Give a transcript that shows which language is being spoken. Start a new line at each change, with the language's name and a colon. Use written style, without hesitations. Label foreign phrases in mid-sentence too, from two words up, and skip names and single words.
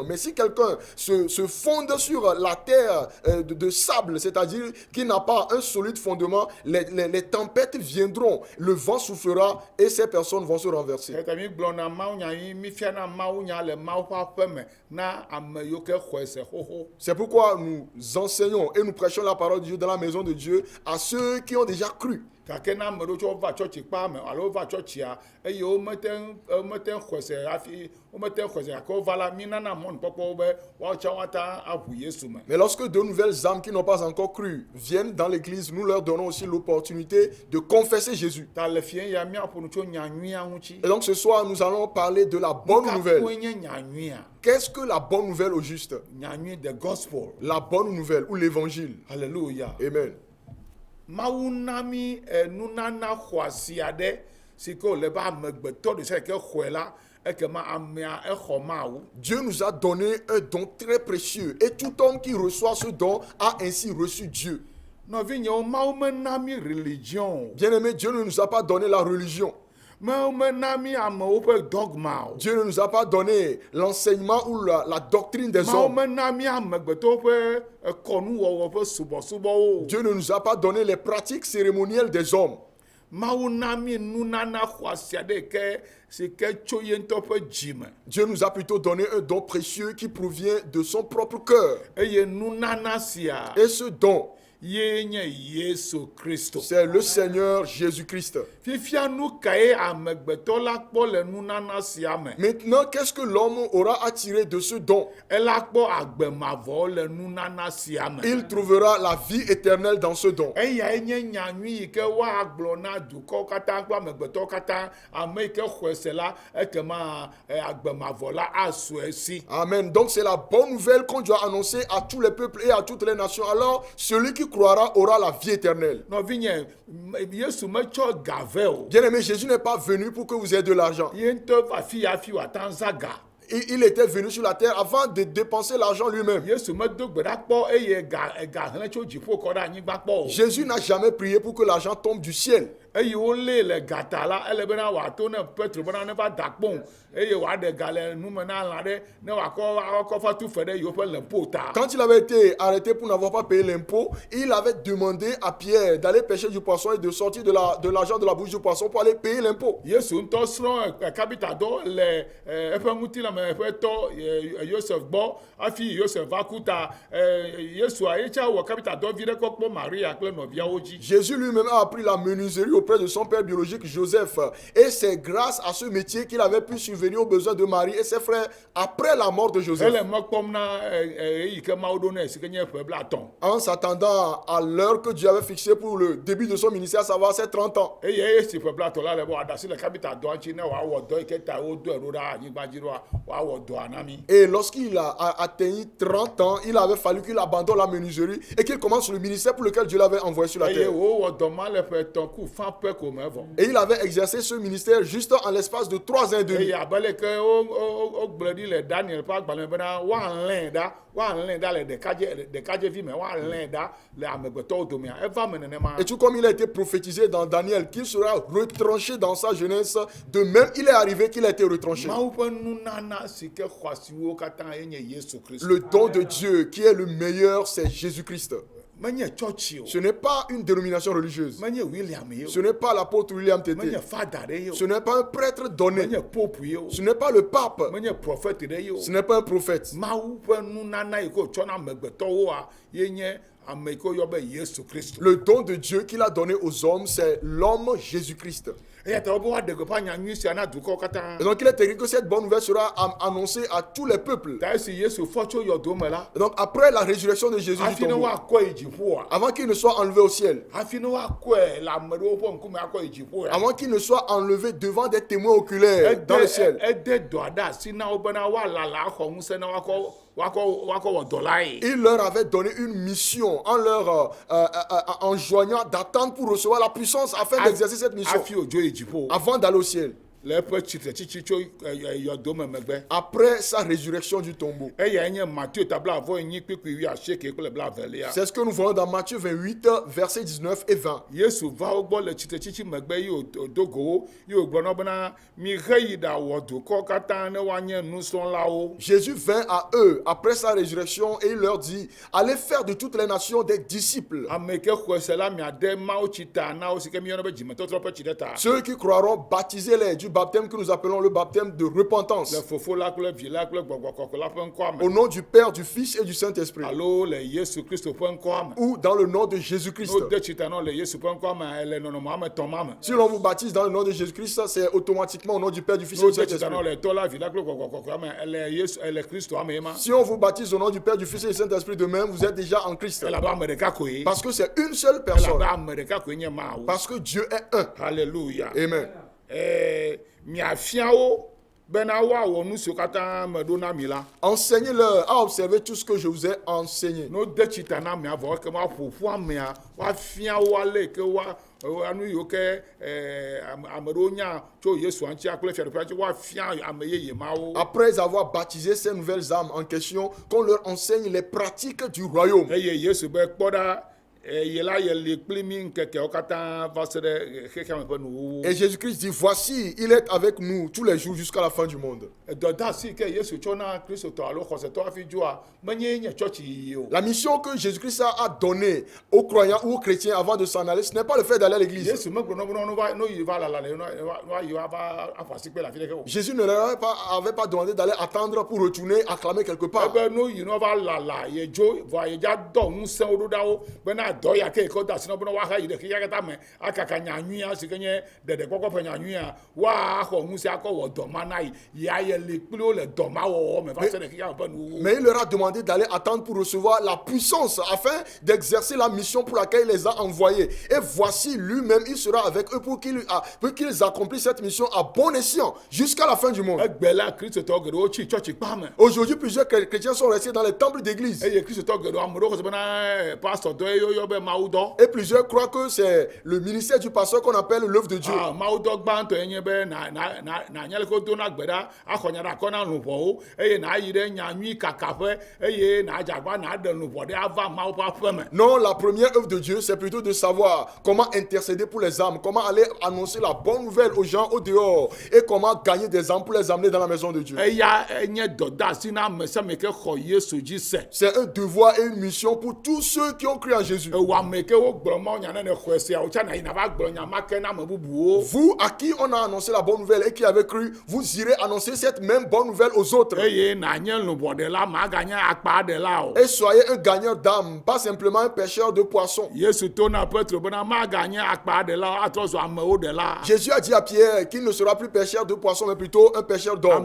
French: Mais si quelqu'un se fonde sur la terre de sable, c'est-à-dire qui n'a pas un solide fondement, les tempêtes viendront, le vent soufflera et ces personnes vont se renverser. C'est pourquoi nous enseignons et nous prêchons la parole de Dieu dans la maison de Dieu à ceux qui ont déjà cru.
Ewe: Gake na ame ɖewo tsɔ va tsɔtsi kpa me alo va tsɔtsia eye womete ŋu xɔse hafi womete ŋu xɔse gake wova la mi nana mɔnukpɔkpɔ be woatsɔ woata aʋu Yesu me.
French: Mais lorsque de nouvelles âmes qui n'ont pas encore cru viennent dans l'église, nous leur donnons aussi l'opportunité de confesser Jésus.
Ewe: Ta le fie ya miaƒo nu tso nyanyuia ŋuti.
French: Et donc ce soir nous allons parler de la bonne nouvelle.
Ewe: Nukakoe nye nyanyuia.
French: Qu'est-ce que la bonne nouvelle au juste?
Ewe: Nyanyui
English: the gospel.
French: La bonne nouvelle ou l'évangile. Alléluia. Amen.
Ewe: Mawu na mi nunana xɔasi aɖe si ke wòle be amegbetɔ ɖe sia ɖe ke xɔe la ekema amea exɔ Mawu.
French: Dieu nous a donné un don très précieux et tout homme qui reçoit ce don a ainsi reçu Dieu.
Ewe: Nɔvinyewo, Mawu mena mi religion.
French: Bien-aimé, Dieu ne nous a pas donné la religion.
Ewe: Mawu mena mi amewo ƒe dogma o.
French: Dieu ne nous a pas donné l'enseignement ou la doctrine des
Ewe: Mawu
French: hommes.
Ewe: mena mi amegbetɔwo ƒe kɔnuwɔwɔ ƒe subɔsubɔwo.
French: Dieu ne nous a pas donné les pratiques cérémonielles des hommes.
Ewe: Mawu na mi nunana xɔasi aɖe ke si ke tso ye ŋutɔ ƒe dzime.
French: Dieu nous a plutôt donné un don précieux qui provient de son propre cœur.
Ewe: Eye nunana sia
French: Et ce don,
Ewe: ye nye Yesu Kristo.
French: c'est le Seigneur Jésus-Christ.
Ewe: Fifia nu kae amegbetɔ la kpɔ le nunana sia me.
French: Maintenant, qu'est-ce que l'homme aura attiré de ce don?
Ewe: Ela kpɔ agbemavɔ le nunana sia me.
French: Il trouvera la vie éternelle dans ce don.
Ewe: Eyae nye nyanyui yi ke woagblɔ na dukɔwo katã kple amegbetɔwo katã, ame yi ke xɔe se la ekema agbemavɔ la asu esi. Amen.
French: Donc c'est la bonne nouvelle qu'on doit annoncer à tous les peuples et à toutes les nations. Alors, celui qui croira aura la vie éternelle.
Ewe: Nɔvinye, Yesu metsɔ gave o.
French: Bien-aimé, Jésus n'est pas venu pour que vous ayez de l'argent.
Ewe: Ye ŋutɔ va fi ya fi wòata zaga.
French: Il était venu sur la terre avant de dépenser l'argent lui-même.
Ewe: Yesu medo gbe ɖa kpɔ eye ega hlẽ tso dziƒo kɔ ɖe anyigba kpɔ o.
French: Jésus n'a jamais prié pour que l'argent tombe du ciel.
Ewe: Eye wolé le gata la ele bena wòato ne Petro bena neva da kpɔm eye wòaɖe ga le nume na lã ɖe ne wòakɔ va tu fe ɖe yewo ƒe lempo ta.
French: Quand il avait été arrêté pour n'avoir pas payé l'impôt, il avait demandé à Pierre d'aller pêcher du poisson et de sortir de l'argent de la bouche du poisson pour aller payer l'impôt.
Ewe: Yesu ŋutɔ srɔ̃ kapitadɔ le eƒe ŋutilame ƒe tɔ Yosef gbɔ hafi Yosef va ku ta Yesua ye tsa wɔ kapitadɔ vi ɖe kɔ kpɔ Maria kple nɔviawo dzi.
French: Jésus lui-même a appris la menuiserie auprès de son père biologique Joseph. Et c'est grâce à ce métier qu'il avait pu subvenir aux besoins de Marie et ses frères après la mort de Joseph.
Ewe: Ele me kpɔm na eyi ke Mawu ɖo ne si ke nye ƒe blatɔ.
French: En s'attendant à l'heure que Dieu avait fixée pour le début de son ministère, à savoir ses 30 ans.
Ewe: Eye esi ƒe blatɔ la le be wòaɖe asi le kapitadɔa ŋuti ne wòawɔ dɔ yi ke ta wodo ɖo ɖe anyigba dzi ɖoa wòawɔ dɔa na mi.
French: Et lorsqu'il a atteint 30 ans, il avait fallu qu'il abandonne la menuiserie et qu'il commence le ministère pour lequel Dieu l'avait envoyé sur la
Ewe: Eye
French: terre.
Ewe: wòwɔ dɔ ma le ƒe etɔ̃ ku fã ƒe ko me vɔ.
French: Et il avait exercé ce ministère juste en l'espace de 3 ans et demi.
Ewe: Eye abe leke wogblɔ ɖi le Daniel ƒe agbalẽ bena woalẽ ɖa le ɖekadzevi me woalẽ ɖa le amegbetɔwo domea eva me nenema.
French: Et tout comme il a été prophétisé dans Daniel qu'il sera retranché dans sa jeunesse, de même il est arrivé qu'il a été retranché.
Ewe: Mawu ƒe nunana si ke xɔasiwo katã ye nye Yesu Kristo.
French: Le don de Dieu qui est le meilleur, c'est Jésus-Christ.
Ewe: Menye tsɔtsi o.
French: Ce n'est pas une dénomination religieuse.
Ewe: Menye William ye
French: Ce
Ewe: o.
French: n'est pas l'apôtre William Tété.
Ewe: Menye fada ɖe ye o.
French: Ce n'est pas un prêtre donné.
Ewe: Menye pope ye o.
French: Ce n'est pas le pape.
Ewe: Menye prophète ɖe ye o.
French: Ce n'est pas un prophète.
Ewe: Mawu ƒe nunana yi ke wòtsɔ na amegbetɔwoa ye nye ame ke woyɔ be Yesu Kristo.
French: Le don de Dieu qu'il a donné aux hommes, c'est l'homme Jésus-Christ.
Ewe: Eya ta wobe woaɖe gbeƒã nyanyui sia na dukɔwo katã.
French: Et donc il est écrit que cette bonne nouvelle sera annoncée à tous les peuples.
Ewe: Ta esi Yesu fɔ tso yɔdo me la,
French: Et donc après la résurrection de Jésus du
Ewe: hafi ne
French: tombeau,
Ewe: woakɔe yi dziƒoa,
French: avant qu'il ne soit enlevé au ciel,
Ewe: hafi ne woakɔe le ame ɖewo ƒe ŋkume akɔ yi dziƒoa,
French: avant qu'il ne soit enlevé devant des témoins oculaires dans le ciel,
Ewe: ede dɔ ɖe asi na wo bena woalala axɔ ŋusẽ na woakɔ wɔ dɔ lae.
French: il leur avait donné une mission en leur enjoignant d'attendre pour recevoir la puissance afin d'exercer cette mission
Ewe: Hafi wodzo yi dziƒo.
French: avant d'aller au ciel,
Ewe: Le eƒe tsitretsitsi tso yɔdo me megbe.
French: après sa résurrection du tombeau.
Ewe: Eyae nye Matthieu ta blaenyi kpikpi wuiasieke kple blaevelia.
French: C'est ce que nous voyons dans Matthieu 28, versets 19 et 20.
Ewe: Yesu va wo gbɔ le tsitretsitsi megbe yi wòdo go wo yi wògblɔ na wo bena miheyi ɖawɔ dukɔ katã ne woanye nusrɔ̃lawo.
French: Jésus vint à eux après sa résurrection et il leur dit, allez faire de toutes les nations des disciples.
Ewe: Ame ke xɔe se la miade mawo tsi ta na wo si ke miyɔna be dzimetɔtrɔ ƒe tsi ɖe ta.
French: Ceux qui croiront, baptisez-les du baptême que nous appelons le baptême de repentance.
Ewe: Le fofo la kple vi la kple gbɔgbɔ kɔkɔ la ƒe ŋkɔa
French: Au
Ewe: me.
French: nom du Père, du Fils et du Saint-Esprit.
Ewe: Alo le Yesu Kristo ƒe ŋkɔa me.
French: Ou dans le nom de Jésus-Christ.
Ewe: No de tsi ta na le Yesu ƒe ŋkɔa me le nɔnɔme ame etɔ̃ ma me.
French: Si l'on vous baptise dans le nom de Jésus-Christ, c'est automatiquement au nom du Père, du Fils et
Ewe: No
French: du
Ewe: de tsi ta na
French: Saint-Esprit.
Ewe: le tɔ la vi la kple gbɔgbɔ kɔkɔa me le Kristo ame ye ma.
French: Si on vous baptise au nom du Père, du Fils et du Saint-Esprit, de même, vous êtes déjà en Christ.
Ewe: Elabe ame ɖeka koe.
French: Parce que c'est une seule personne.
Ewe: Elabe ame ɖeka koe nye Mawu.
French: Parce que Dieu est un. Alléluia. Amen.
Ewe: Miafia wo bena woawɔ nu siwo katã meɖo na mi la.
French: Enseignez-leur à observer tout ce que je vous ai enseigné.
Ewe: No de tsi ta na amea vɔ eke woaƒo ƒu amea woafia wo ale ke anu yiwo ke ame ɖewo nya tso Yesu ŋuti kple fiaɖuƒea ŋuti woafia ame yeye mawo.
French: Après avoir baptisé ces nouvelles âmes en question, qu'on leur enseigne les pratiques du royaume.
Ewe: Eye Yesu be kpɔ ɖa ye la ye li kpli mi ŋkekewo katã va se ɖe xexea me ƒe nuwuwu.
French: Et Jésus-Christ dit, voici, il est avec nous tous les jours jusqu'à la fin du monde.
Ewe: Dɔdeasi ke Yesu tsɔ na Kristotɔ alo xɔsetɔ hafi dzoa menye nye tsɔtsi yiyi o.
French: La mission que Jésus-Christ a donnée aux croyants ou aux chrétiens avant de s'en aller, ce n'est pas le fait d'aller à l'église.
Ewe: Yesu megblɔ na wo bena no yi va lala le no yi va aƒo asikpe le afi ɖeke o.
French: Jésus ne leur avait pas demandé d'aller attendre pour retourner acclamer quelque part.
Ewe: Ebe no yi no va lala ye dzo vɔ ye dza dɔ ŋusẽwo ɖo ɖa wo bena dɔ ya ke kɔ da asi na bena woaxa yi ɖe xexea katã me akaka nyanyuia si ke nye ɖeɖekpɔkpɔ ƒe nyanyuia woaxɔ ŋusẽ akɔ wɔ dɔ ma na yi ya ye li kpli wo le dɔ ma wɔwɔ me va se ɖe xexea me ƒe nuwuwu.
French: Mais il leur a demandé d'aller attendre pour recevoir la puissance afin d'exercer la mission pour laquelle il les a envoyés. Et voici, lui-même, il sera avec eux pour qu'ils accomplissent cette mission à bon escient jusqu'à la fin du monde.
Ewe: Egbe la Kristotɔ geɖewo tsi tsɔtsi kpa me.
French: Aujourd'hui, plusieurs chrétiens sont restés dans les temples d'église.
Ewe: Eye Kristotɔ geɖewo ame ɖewo xɔ se bena pastor dɔ ye woyɔ be mawudɔ.
French: Et plusieurs croient que c'est le ministère du pasteur qu'on appelle l'œuvre de Dieu.
Ewe: Mawudɔ gbãtɔ ye nye be nanya leke wodona gbe ɖa axɔ nya ɖe akɔ na luʋɔwo eye nayi ɖe nyanyui kakaƒe eye nadze naɖe luʋɔ ɖe ava Mawu ƒe aƒe me.
French: Non, la première œuvre de Dieu, c'est plutôt de savoir comment intercéder pour les âmes, comment aller annoncer la bonne nouvelle aux gens au dehors et comment gagner des âmes pour les amener dans la maison de Dieu.
Ewe: Eya enye dɔdeasi na ame sia ame ke xɔ Yesu dzi se.
French: C'est un devoir et une mission pour tous ceux qui ont cru en Jésus.
Ewe: Ewɔ ame ke wogblɔ mawo nya ne ne xɔe sia wotsa na yina va gblɔ nya ma ke na ame bubuwo.
French: Vous, à qui on a annoncé la bonne nouvelle et qui avez cru, vous irez annoncer cette même bonne nouvelle aux autres.
Ewe: Eye nanye luʋɔɖela maganye akpaɖela o.
French: Et soyez un gagneur d'âme, pas simplement un pêcheur de poissons.
Ewe: Yesu to na Petro bena maganye akpaɖela atrɔ zɔ amewo ɖela.
French: Jésus a dit à Pierre qu'il ne sera plus pêcheur de poissons, mais plutôt un pêcheur d'hommes.